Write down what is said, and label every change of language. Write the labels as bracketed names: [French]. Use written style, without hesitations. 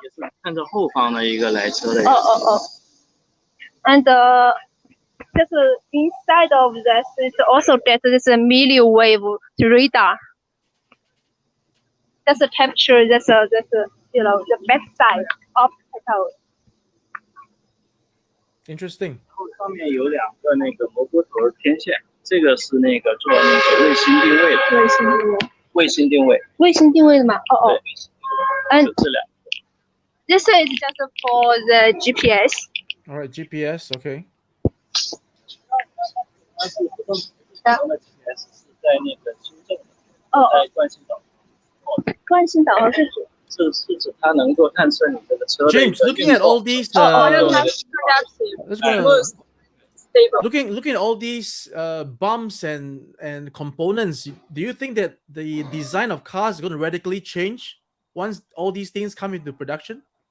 [Chinese] 也是看着后方的一个来车的。 [English] And just inside of this, it's also get this milliwave radar. Just capture this the backside obstacle. Interesting. [Chinese] 上面有2个那个蘑菇头天线，这个是那个做那个卫星定位的。卫星定位的吗？ [English] And [Chinese] 就这2个。 [English] This is just for the GPS. All right, GPS, okay. [Chinese] 但是不动的 GPS 是在那个修正的，在惯性导航。惯性导航是指它能够探测你这个车的。 [English] James, looking at all these, looking at all these bumps and components, do you think that the design of cars is going to radically change once all these things come into production?